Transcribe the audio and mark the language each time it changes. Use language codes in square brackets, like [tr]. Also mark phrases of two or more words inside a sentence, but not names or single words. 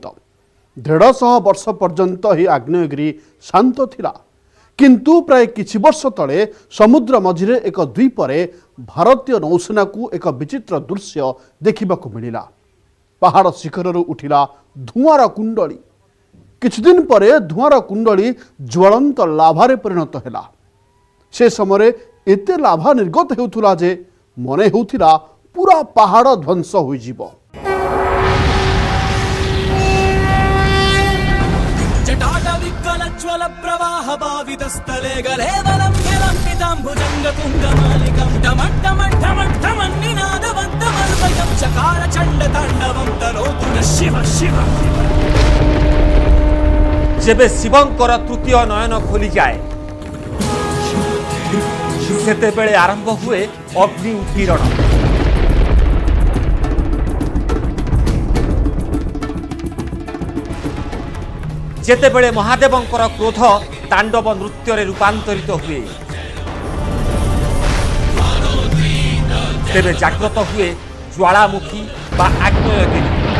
[or] 150 ବର୍ଷ ପର୍ଯ୍ୟନ୍ତ ହି ଆଗ୍ନେୟଗିରି ଶାନ୍ତ ଥିଲା, କିନ୍ତୁ ପ୍ରାୟ କିଛି ବର୍ଷ ତଳେ ସମୁଦ୍ର ମଝିରେ ଏକ ଦ୍ୱୀପରେ ଭାରତୀୟ ନୌସେନା କୁ ଏକ ବିଚିତ୍ର ଦୃଶ୍ୟ ଦେଖିବାକୁ ମିଳିଲା। ପାହାଡ଼ ଶିଖରରୁ ଉଠିଲା ଧୂଆଁର କୁଣ୍ଡଳୀ। କିଛି ଦିନ ପରେ ଧୂଆଁର କୁଣ୍ଡଳୀ ଜ୍ୱଳନ୍ତ ଲାଭାରେ ପରିଣତ ହେଲା। ସେ ସମୟ ଏତେ ଲାଭା ନିର୍ଗତ ହେଉଥିଲା ଯେ ମନେ ହେଉଥିଲା ପୂରା ପାହାଡ଼ ଧ୍ୱଂସ ହୋଇଯିବ। [sa] जटाटविकलज्वल प्रवाह भावितस्थले गलेवलं विलम्बिताम्बुजङ्ग तुङ्गमालिकं टमट्टमट्टमट्टमन्निनादवन्तमर्वयं चकार चण्डताण्डवं तनोतु नः शिव शिव। [or] ଯେବେ ଶିବଙ୍କର ତୃତୀୟ ନୟନ ଖୋଲି ଯାଏ ସେତେ ବେଳେ ଆରମ୍ଭ ହୁଏ ଅଗ୍ନି ଉତ୍ପୀଡ଼ନ। ଯେତେ ବେଳେ ମହାଦେବଙ୍କର କ୍ରୋଧ ତାଣ୍ଡବ ନୃତ୍ୟ ରୂପାନ୍ତରିତ ହୁଏ ତେବେ ଜାଗ୍ରତ ହୁଏ ଜ୍ୱାଳାମୁଖୀ ବା ଆଗ୍ନେୟଗିରି।